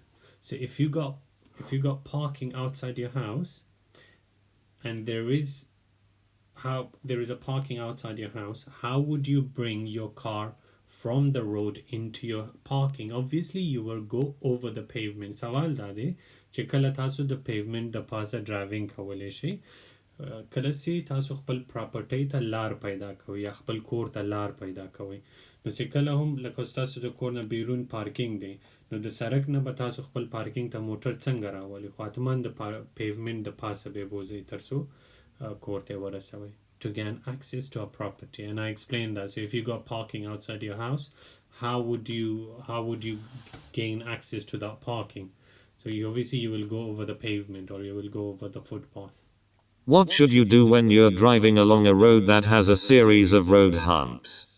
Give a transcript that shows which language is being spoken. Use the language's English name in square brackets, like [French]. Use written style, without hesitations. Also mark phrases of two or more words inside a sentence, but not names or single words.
[English] So if you got parking outside your house and there is a parking outside your house, how would you bring your car from the road into your parking? Obviously you will go over the pavement. [Pashto] سوال دا دی چې کله تاسو د پیومنت د پاسه ډرایوینګ کولی شئ کله چې تاسو خپل پراپرټۍ ته لار پیدا کوئ یا خپل کور ته لار پیدا کوئ نو چې کله هم لکه ستاسو د کور نه بیرون پارکینګ دی نو د سړک نه به تاسو خپل پارکینګ ته موټر څنګه راولئ خو حتما د پیومنت د پاسه به بوځئ تر څو کور ته ورسوئ [English] to gain access to a property. And I explained that. So if you got parking outside your house, how would you gain access to that parking? So you will go over the pavement or you will go over the footpath. What should you do when you're driving along a road that has a series of road humps?